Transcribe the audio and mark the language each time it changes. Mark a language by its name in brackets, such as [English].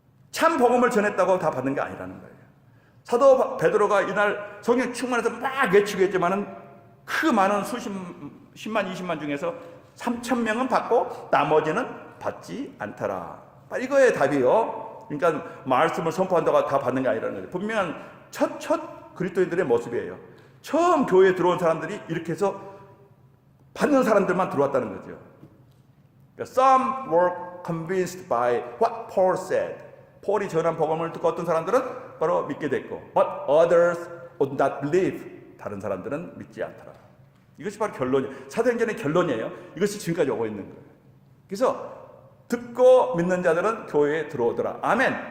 [Korean] 참 복음을 전했다고 다 받는 게 아니라는 거예요. 사도 베드로가 이날 성령 충만해서 막 외치고 했지만은 그 많은 십만, 20만 중에서 3천 명은 받고 나머지는 받지 않더라. 이거의 답이요. 그러니까 말씀을 선포한다고 다 받는 게 아니라는 거예요. 분명한 첫 그리스도인들의 모습이에요. 처음 교회에 들어온 사람들이 이렇게 해서 받는 사람들만 들어왔다는 거죠. [English] Some were convinced by what Paul said. [Korean] 폴이 전한 복음을 듣고 어떤 사람들은 바로 믿게 됐고, [English] but others would not believe. [Korean] 다른 사람들은 믿지 않더라. 이것이 바로 결론이에요. 사도행전의 결론이에요. 이것이 지금까지 오고 있는 거예요. 그래서 듣고 믿는 자들은 교회에 들어오더라. 아멘.